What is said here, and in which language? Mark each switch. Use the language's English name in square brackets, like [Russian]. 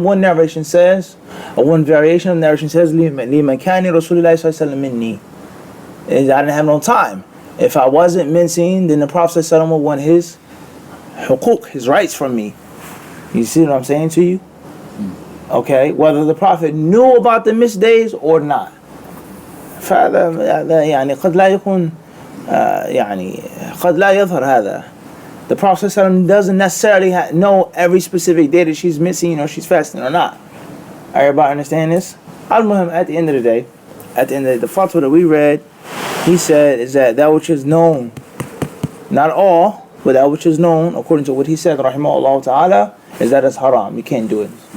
[English] One narration says, or one variation of the narration says, [Arabic] لِمَكَانِ رَسُولِ اللَّهِ صَلَّى اللَّهُ عَلَيْهِ وَسَلَّمَ. [English] I didn't have no time. If I wasn't mincing, then the Prophet ﷺ would want his huquq, his rights from me. You see what I'm saying to you? Okay, whether the Prophet knew about the missed days or not. [Arabic] يعني قد لا يكون يعني قد لا يظهر هذا. [English] The Prophet ﷺ doesn't necessarily know every specific day that she's missing or she's fasting or not. Everybody understand this? Al-Muhim, at the end of the day, the fatwa that we read, he said is that which is known, not all, but that which is known, according to what he said, rahimahullah ta'ala, is that it's haram. You can't do it.